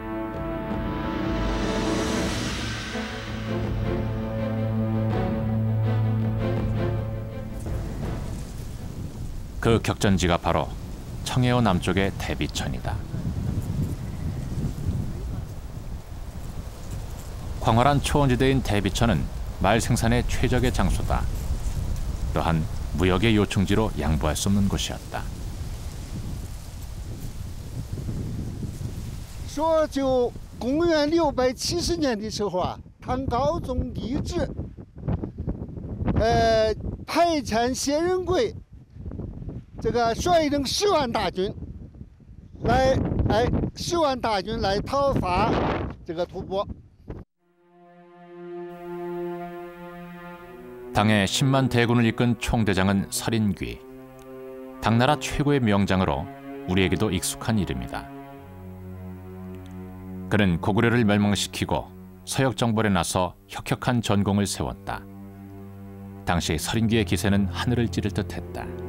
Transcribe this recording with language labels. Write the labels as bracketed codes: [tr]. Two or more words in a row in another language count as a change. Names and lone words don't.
[ko] 그 격전지가 바로 청해호 남쪽의 대비천이다. 광활한 초원지대인 대비천은 말 생산의 최적의 장소다. 또한 무역의 요충지로 양보할 수 없는 곳이었다. [zh] 说就公元670年的时候啊，唐高宗李治，派遣谢仁贵，这个率领10万大军来讨伐这个吐蕃。 [ko] 당의 10만 대군을 이끈 총대장은 서린귀. 당나라 최고의 명장으로 우리에게도 익숙한 이름이다. 그는 고구려를 멸망시키고 서역정벌에 나서 혁혁한 전공을 세웠다. 당시 서린귀의 기세는 하늘을 찌를 듯했다.